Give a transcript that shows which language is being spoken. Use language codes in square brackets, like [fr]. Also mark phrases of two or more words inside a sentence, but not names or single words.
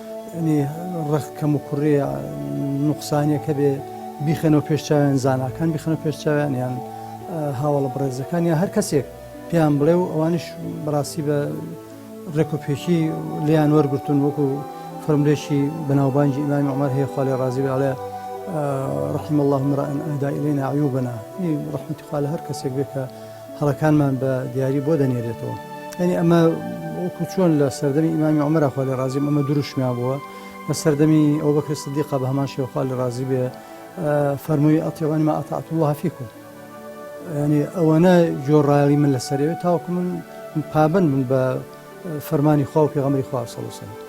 [ckb] ڕخ کەم و کوڕێ نوقسانیەکە بێ بیخێنەوە پێشچاویان، زاناکان بیخێنەوە پێشچاویان، یان هاوڵە بڕێزەکان یان هەر کەسێک پێیان بڵێ و ئەوانش بەڕاستی بە ڕێک و پێشی لیان وەرگرتون، وەکو فەرمودێکی بەناوبانجی ئیمامی عومەر هەیە خوا لێ ڕازی بێ، ئەڵێ [ar] رحم الله امرأ أهدى إلينا عيوبنا، [ckb] ڕەحمەتی خوا لە هەر کەسێک بێ کە هەڵەکانمان بە دیاری بۆ دەنێرێتەوە. یعنی ئەمە وەکو چۆن لە سەردەمی ئیمامی عومەر خوا لێ ڕازی ئەمە دروشمیان بووە، لە سەردەمی ئەبوبەکر سیدیق بە هەمان شێوە خوا لێ ڕازی بێ فەرمووی [ar] ئەطیعونی ما ئەطعت الله فیکم، [ckb] ینی ئەوەنە جۆڕایەڵی من لەسەرەوێت تاوەکو من پابند بن بە فەرمانی خوا و پێغەمبەری خوا [ar] صلی الله علیه وسلم.